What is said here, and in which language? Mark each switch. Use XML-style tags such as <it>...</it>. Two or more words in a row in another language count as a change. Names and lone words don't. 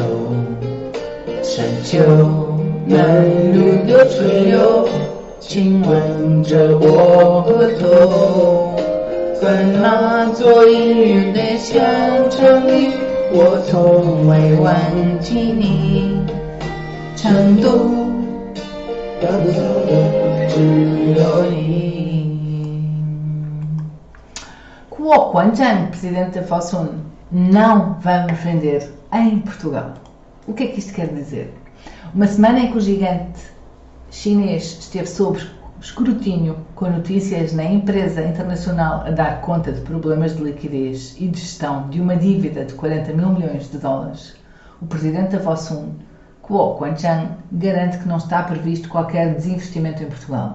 <zh>山丘南路的垂柳，亲吻着我额头。在那座阴雨的县城里，我从未忘记你。成都看不到的只有你。</zh> <pt>Kuo Guangchang, presidente da Fosun, não vamos vender em Portugal. O que é que isto quer dizer? Uma semana em que o gigante chinês esteve sob escrutínio com notícias na empresa internacional a dar conta de problemas de liquidez e de gestão de uma dívida de 40 mil milhões de dólares, o presidente da Fosun, Kuo Guangchang, garante que não está previsto qualquer desinvestimento em Portugal.</pt>